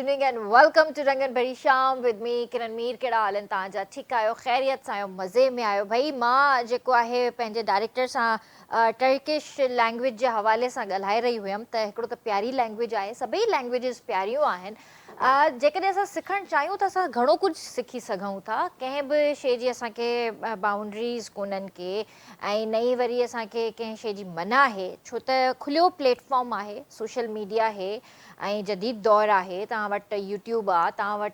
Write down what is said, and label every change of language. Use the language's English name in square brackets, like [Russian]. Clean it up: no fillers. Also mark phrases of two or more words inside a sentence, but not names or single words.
[English] and welcome to Rangan Bari Sham with me Kiran Mir [Sindhi] केड़ा हाल तव्हांजा ठीकु आहियो ख़ैरियत सां आहियो मज़े में आहियो भई मां जेको आहे पंहिंजे डायरेक्टर सां [English] Turkish language [Sindhi] जे हवाले सां ॻाल्हाए रही हुयमि त हिकिड़ो त प्यारी लैंग्वेज आहे सभई लैंग्वेजिस प्यारियूं आहिनि जेकॾहिं असां सिखणु चाहियूं त असां घणो कुझु सिखी सघूं था कंहिं बि शइ जी असांखे बाउंड्रीज़ कोन्हनि के ऐं नई वरी असांखे कंहिं शइ जी मना आहे छो त खुलियो प्लेटफॉर्म आहे [English] social media [Sindhi] आहे ऐं जदीद दौरु आहे तव्हां वटि यूट्यूब आहे तव्हां